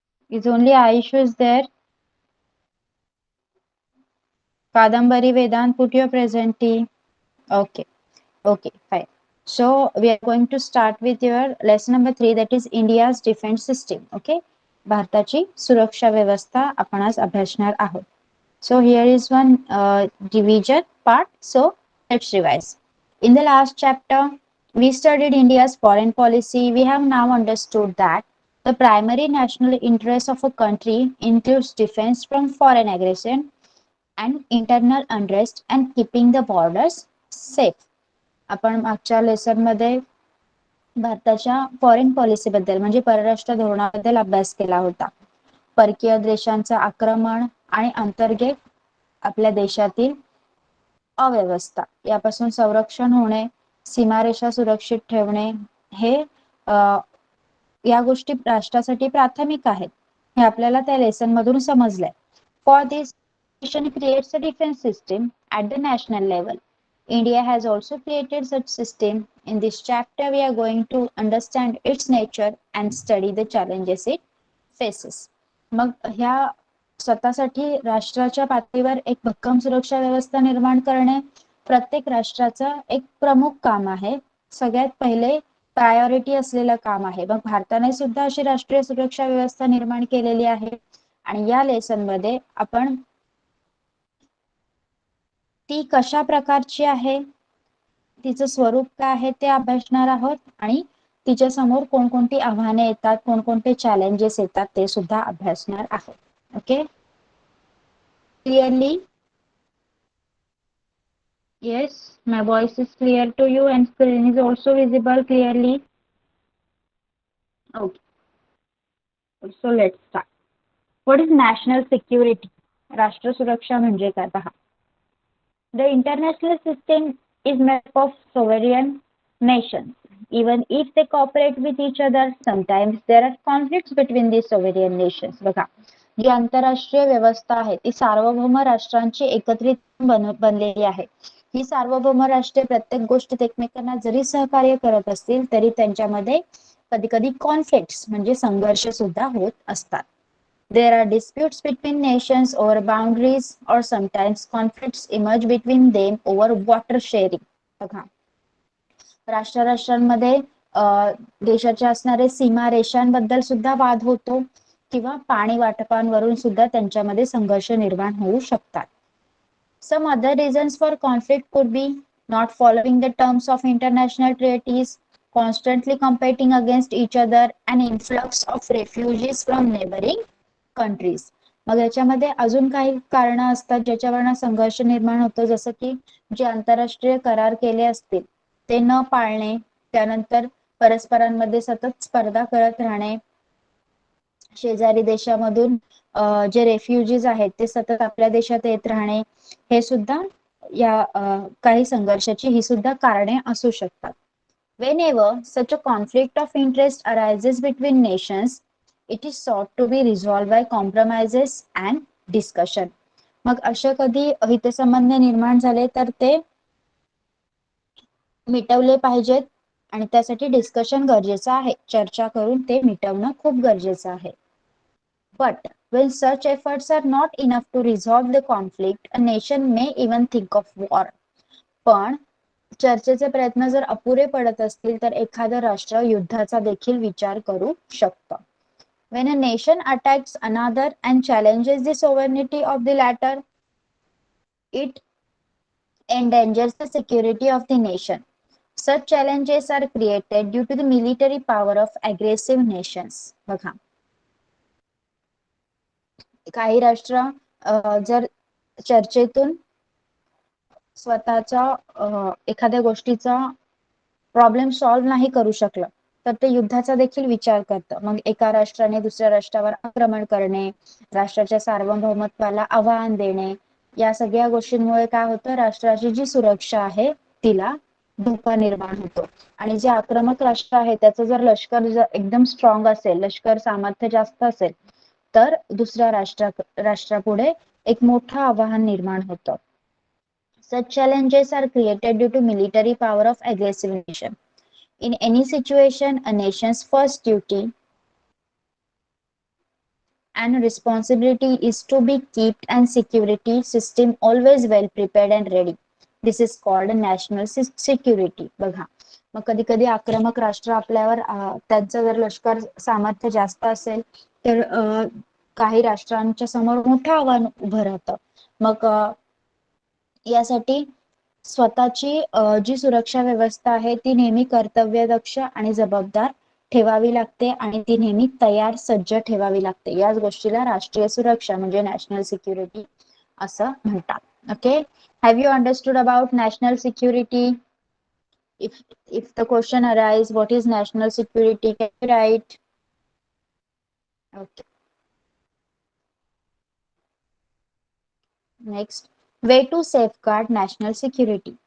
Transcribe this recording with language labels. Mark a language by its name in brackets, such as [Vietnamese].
[English] Is only Aishu is there? Kadambari Vedant, put your presenting. Okay, okay, fine. So we are going to start with your lesson number 3, that is India's defense system. [Marathi] Okay, भारताची सुरक्षा व्यवस्था आपण आज अभ्यासणार आहोत. [English] So here is one division part. So let's revise. In the last chapter, we studied India's foreign policy. We have now understood that the primary national interest of a country includes defense from foreign aggression and internal unrest and keeping the borders safe. [Marathi] आपण मागच्या lesson मध्ये भारताच्या foreign policy बद्दल म्हणजे परराष्ट्र धोरणाबद्दल अभ्यास केला होता. परकीय देशांचं आक्रमण आणि अंतर्गत आपल्या देशातील अव्यवस्था यापासून संरक्षण होणे, सीमारेषा सुरक्षित ठेवणे हे या गोष्टी राष्ट्रासाठी प्राथमिक आहेत हे आपल्याला त्या लेसन मधून समजलंय. [English] For this nation creates a defense system at the national level. India has also created such system. In this chapter, we are going to understand its nature and study the challenges it faces. [Marathi] मग ह्या स्वतःसाठी राष्ट्राच्या पातळीवर एक भक्कम सुरक्षा व्यवस्था निर्माण करणे प्रत्येक राष्ट्राचं एक प्रमुख काम आहे. सगळ्यात पहिले प्रायोरिटी असलेलं काम आहे. मग भारताने सुद्धा अशी राष्ट्रीय सुरक्षा व्यवस्था निर्माण केलेली आहे आणि या लेसन मध्ये आपण ती कशा प्रकारची आहे, तिचं स्वरूप काय आहे ते अभ्यासणार आहोत आणि तिच्या समोर कोणकोणती आव्हाने येतात, कोणकोणते चॅलेंजेस येतात ते सुद्धा अभ्यासणार आहोत. [English] Okay, clearly? Yes, my voice is clear to you and screen is also visible clearly. Okay, so let's start. What is national security? [Marathi] राष्ट्र सुरक्षा म्हणजे काय पहा. [English] The international system is made up of sovereign nations. Even if they cooperate with each other, sometimes there are conflicts between these sovereign nations. [Marathi] बघा, जी आंतरराष्ट्रीय व्यवस्था आहे ती सार्वभौम राष्ट्रांची एकत्रित बनलेली आहे. ही सार्वभौम राष्ट्रे प्रत्येक गोष्टीत एकमेकांना जरी सहकार्य करत असतील तरी त्यांच्यामध्ये कधी कधी कॉन्फ्लिक्ट्स म्हणजे संघर्ष सुद्धा होत असतात. [English] There are disputes between nations over boundaries or sometimes conflicts emerge between them over water sharing. [Marathi] बघा, राष्ट्रांमध्ये देशाच्या असणारे सीमारेषांबद्दल सुद्धा वाद होतो किंवा पाणी वाटपांवरून सुद्धा त्यांच्यामध्ये संघर्ष निर्माण होऊ शकतात. [English] Some other reasons for conflict could be not following the terms of international treaties, constantly competing against each other, and influx of refugees from neighboring countries. [Marathi] मग याच्यामध्ये अजून काही कारणं असतात ज्याच्यावरनं संघर्ष निर्माण होतो, जसं की जे आंतरराष्ट्रीय करार केले असतील ते न पाळणे, त्यानंतर परस्परांमध्ये सतत स्पर्धा करत राहणे, शेजारी देशामधून जे रेफ्युजीज आहेत ते सतत आपल्या देशात येत राहणे, हे सुद्धा या काही संघर्षाची ही सुद्धा कारणे असू शकतात. [English] Whenever such a conflict of interest arises between nations, it is sought to be resolved by compromises and discussion. [Marathi] मग अशा कधी हितसंबंध निर्माण झाले तर ते मिटवले पाहिजेत आणि त्यासाठी डिस्कशन गरजेचं आहे. चर्चा करून ते मिटवणं खूप गरजेचं आहे. [English] But when such efforts are not enough to resolve the conflict, a nation may even think of war. [Marathi] पण चर्चेचे प्रयत्न जर अपुरे पडत असतील तर एखादं राष्ट्र युद्धाचा देखील विचार करू शकतं. [English] When a nation attacks another and challenges the sovereignty of the latter, it endangers the security of the nation. Such challenges are created due to the military power of aggressive nations. [Marathi] बघा, काही राष्ट्र जर चर्चेतून स्वतःच्या एखाद्या गोष्टीचा problem solve नाही करू शकलं तर ते युद्धाचा देखील विचार करतं. मग एका राष्ट्राने दुसऱ्या राष्ट्रावर आक्रमण करणे, राष्ट्राच्या सार्वभौमत्वाला आव्हान देणे, या सगळ्या गोष्टींमुळे काय होतं, राष्ट्राची जी सुरक्षा आहे तिला धोका निर्माण होतो. आणि जे आक्रमक राष्ट्र आहे त्याचं जर लष्कर एकदम स्ट्रॉंग असेल, लष्कर सामर्थ्य जास्त असेल, तर दुसऱ्या राष्ट्रापुढे एक मोठं आव्हान निर्माण होतं. [English] Such challenges are created due to military power of aggressive nation. In any situation, a nation's first duty and responsibility is to be kept and security system always well prepared and ready. This is called national security. [Marathi] बघा, मग कधी कधी आक्रमक राष्ट्र आपल्यावर त्यांचं जर लष्कर सामर्थ्य जास्त असेल तर काही राष्ट्रांच्या समोर मोठं आव्हान उभं राहतं. मग यासाठी स्वतःची जी सुरक्षा व्यवस्था आहे ती नेहमी कर्तव्यदक्ष आणि जबाबदार ठेवावी लागते आणि ती नेहमी तयार सज्ज ठेवावी लागते. याच गोष्टीला राष्ट्रीय सुरक्षा म्हणजे नॅशनल सिक्युरिटी असं म्हणतात. [English] Okay, have you understood about national security? if the question arise what is national security, can you write? Okay, next, way to safeguard national security.